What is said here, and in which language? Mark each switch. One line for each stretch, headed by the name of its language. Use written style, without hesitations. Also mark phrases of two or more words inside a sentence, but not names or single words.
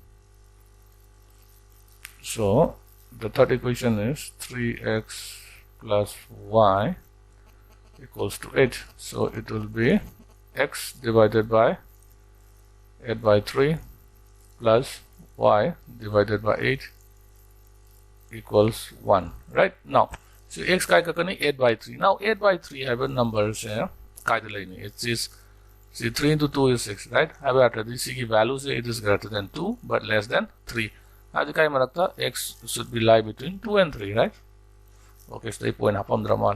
English: So the third equation is 3x plus y equals to 8. So it will be x divided by 8 by 3 plus y divided by 8 equals 1, right? Now, so x kai ka 8 by 3. Now 8 by 3 have a number here. It is, see, 3 into 2 is 6, right? After this value say it is greater than 2 but less than 3. X should be lie between 2 and 3, right? Okay, so the point apam dramal.